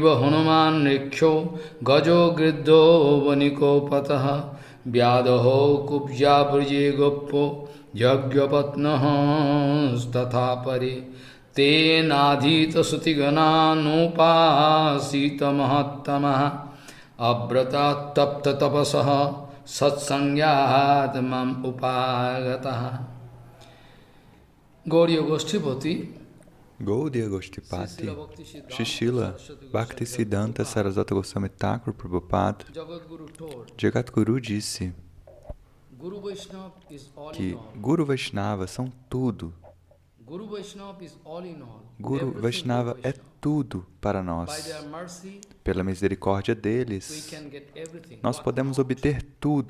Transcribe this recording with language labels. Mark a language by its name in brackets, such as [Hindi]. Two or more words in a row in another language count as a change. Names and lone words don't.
[Sanskrit] हनुमान् निक्षो गजो गृद्धो वनिकोपतः व्याधः कुब्जा व्रजे गोप्यो यज्ञपत्नः तथा परे तेनाधीतसुतिगणानोपासीतमहत्तमः अव्रतात्तप्ततपसः सत्संज्ञात्मम् उपागतः। [Portuguese] Gaudiya Goshtipati, Gaudiya Goshtipati, Srila Bhaktisiddhanta Sarasvata Goswami Thakur Prabhupada, Jagadguru disse que Guru Vaishnava são tudo. Guru Vaishnava é tudo para nós. Pela misericórdia deles, nós podemos obter tudo.